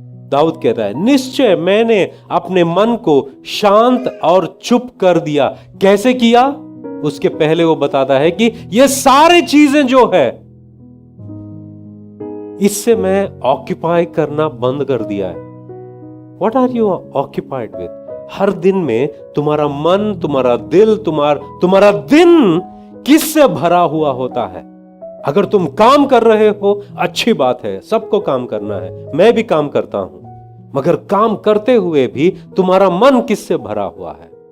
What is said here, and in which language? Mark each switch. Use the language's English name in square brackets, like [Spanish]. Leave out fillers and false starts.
[Hindi] दाऊद कहता है, निश्चय मैंने अपने मन को शांत और चुप कर दिया। कैसे किया? उसके पहले वो बताता है कि ये सारी चीजें जो है, इससे मैं ऑक्यूपाई करना बंद कर दिया है। [English] What are you occupied with? [Hindi] हर दिन में तुम्हारा मन, तुम्हारा दिल, तुम्हारा दिन किससे भरा हुआ होता है? अगर तुम काम कर रहे हो, अच्छी बात है, सबको काम करना है, मैं भी काम करता हूं, मगर काम करते हुए भी तुम्हारा मन किससे भरा हुआ है?